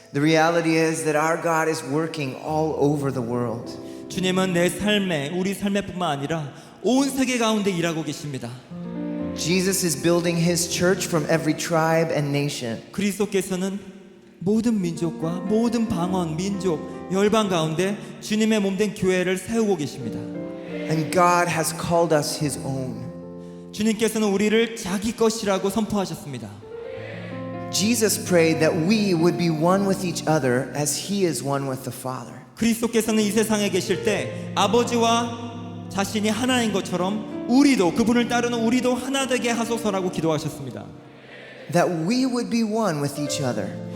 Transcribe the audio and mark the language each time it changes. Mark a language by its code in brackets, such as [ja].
[en] The reality is that our God is working all over the world. [ko] 주님은 내 삶에, 우리 삶에 뿐만 아니라 온 세계 가운데 일하고 계십니다. [en] Jesus is building his church from every tribe and nation. [ko] 그리스도께서는 모든 민족과 모든 방언, 민족, 열방 가운데 주님의 몸된 교회를 세우고 계십니다. [en] And God has called us his own. [ko] 주님께서는 우리를 자기 것이라고 선포하셨습니다. [en] Jesus prayed that we would be one with each other as he is one with the Father. [ko] 그리스도께서는 이 세상에 계실 때 아버지와 자신이 하나인 것처럼 우리도, 그분을 따르는 우리도 하나 되게 하소서라고 기도하셨습니다. [en] That we would be one with each other